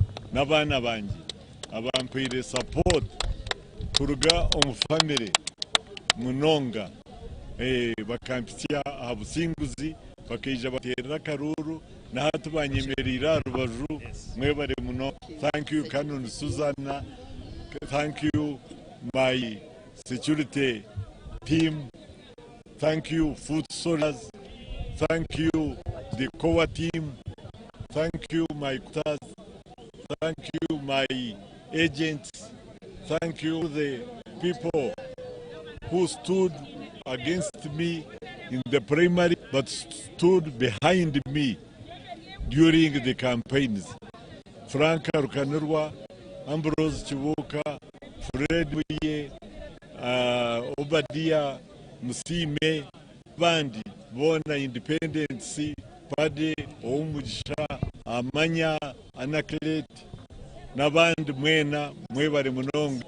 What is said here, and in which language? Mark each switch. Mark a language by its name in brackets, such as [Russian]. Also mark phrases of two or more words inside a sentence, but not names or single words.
[Nyankole] n'abaana bangi abampire support kuruga omu family munonga bakampitya aha businguzi bakaija baterera akaruru na hatu banyemerera rubaju mwebare muno. [English] Thank you Canon Susanna, thank you my security team, thank you food soldiers, thank you the COA team, thank you my quotas, thank you my agents, thank you the people who stood against me in the primary but stood behind me during the campaigns. [Nyankole] Frank Rukanurwa, Ambrose Chibuka, Fred Muye, Obadia Musime, Bandi, Bona Independence, Pade, Omujisha, Amanya, Anaclet, Naband Mwena, Mwebare Munong.